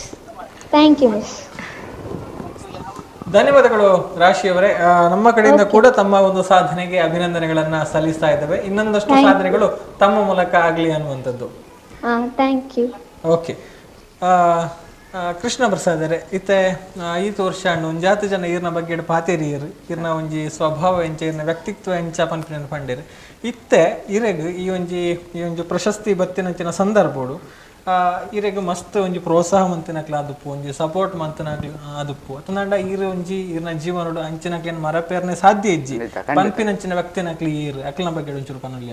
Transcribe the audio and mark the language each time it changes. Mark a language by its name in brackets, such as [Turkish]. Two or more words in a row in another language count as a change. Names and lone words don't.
[English] Thank you miss. [Kannada] ಧನ್ಯವಾದಗಳು ರಾಶಿ ಅವರೇ. ನಮ್ಮ ಕಡೆಯಿಂದ ಕೂಡ ತಮ್ಮ ಒಂದು ಸಾಧನೆಗೆ ಅಭಿನಂದನೆಗಳನ್ನ ಸಲ್ಲಿಸ್ತಾ ಇದ್ದೇವೆ. ಇನ್ನೊಂದಷ್ಟು ಸಾಧನೆಗಳು ತಮ್ಮ ಮೂಲಕ ಆಗ್ಲಿ ಅನ್ನುವಂಥದ್ದು. [English] Thank you. [Kannada] ಓಕೆ, ಕೃಷ್ಣ ಪ್ರಸಾದ್ ಅವರೇ, [Tulu] ಇತ್ತೆ ಈ ವರ್ಷ ಒಂಜಾತು ಜನ ಈರ್ನ ಬಗ್ಗೆ ಪಾತೇರಿ ಈರ್ನ ಒಂಜಿ ಸ್ವಭಾವ ಎಂಚ ಈರ್ನ ವ್ಯಕ್ತಿತ್ವ ಎಂಚ ಪನ್ಪಿನ ಪಂಡೇರು ಇತ್ತೆ ಇರೆಗ್ ಈ ಒಂಜಿ ಪ್ರಶಸ್ತಿ ಬತ್ತಿನಂಚಿನ ಸಂದರ್ಭಡು ಇರೆಗ್ ಮಸ್ತ್ ಒಂಜಿ ಪ್ರೋತ್ಸಾಹ ಮಂತಿನಕ್ಲ ಆದುಪ್ಪು, ಒಂಜಿ ಸಪೋರ್ಟ್ ಮಂತನಕ್ಲ ಆದುಪ್ಪು ಅತಂಡ ಈರ್ನ ಜೀವನಡು ಅಂಚಿನಕ್ಲೇನು ಮರಪೇರ್ನೆ ಸಾಧ್ಯ ಇಜ್ಜಿ ಪನ್ಪಿನಂಚಿನ ವ್ಯಕ್ತಿನಕ್ಲಿ ಈರ್ ಅಕ್ಲನ ಬಗ್ಗೆ ಒಂಚೂರು ಪನೊಲಿ